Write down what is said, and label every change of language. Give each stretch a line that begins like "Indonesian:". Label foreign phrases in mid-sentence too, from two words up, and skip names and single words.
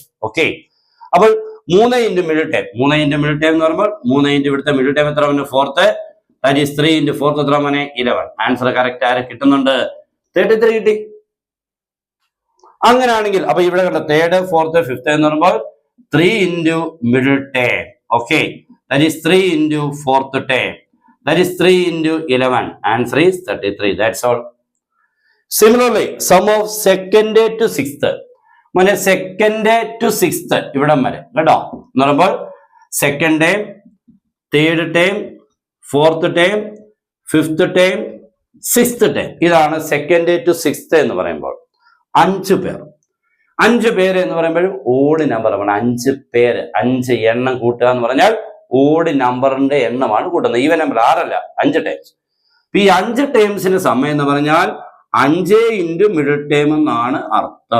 Malayalam: ഓക്കെ, അപ്പോൾ 3
English: into middle term,
Malayalam: 3
English: into middle term
Malayalam: എന്ന് പറയുമ്പോൾ 3 ഇൻറ്റു ഇവിടുത്തെ
English: middle term
Malayalam: എത്ര?
English: 4th, that is 3 into 4th
Malayalam: എത്ര മോനെ?
English: 11. answer correct
Malayalam: ആരെ കിട്ടുന്നുണ്ട്? 33 കിട്ടി. അങ്ങനെയാണെങ്കിൽ അപ്പൊ ഇവിടെ കണ്ട 3rd, 4th, 5th എന്ന് പറയുമ്പോൾ
English: 3 into middle term.
Malayalam: ഓക്കെ,
English: that is 3 into 4th term, that is 3 into 11. Answer is 33. That's all. Similarly, sum of 2nd to 6th.
Malayalam: മോനെ
English: 2nd to 6th
Malayalam: ഇവിടം വരെ കേട്ടോ എന്ന് പറയുമ്പോൾ
English: 2nd term, 3rd term, 4th term, 5th term, 6th term.
Malayalam: ഇതാണ്
English: 2nd to 6th
Malayalam: എന്ന് പറയുമ്പോൾ 5 പേർ. 5 പേര് എന്ന് പറയുമ്പോഴും
English: odd number
Malayalam: ആണ്. 5 പേര്, 5 എണ്ണം കൂട്ടുക എന്ന് പറഞ്ഞാൽ ഓഡ് നമ്പറിന്റെ എണ്ണമാണ് കൂട്ടുന്നത്.
English: even number
Malayalam: 6 അല്ല, 5 ടൈംസ്. ഈ 5 ടൈംസിന് സമയം എന്ന് പറഞ്ഞാൽ
English: 5 into middle time
Malayalam: എന്നാണ് അർത്ഥം.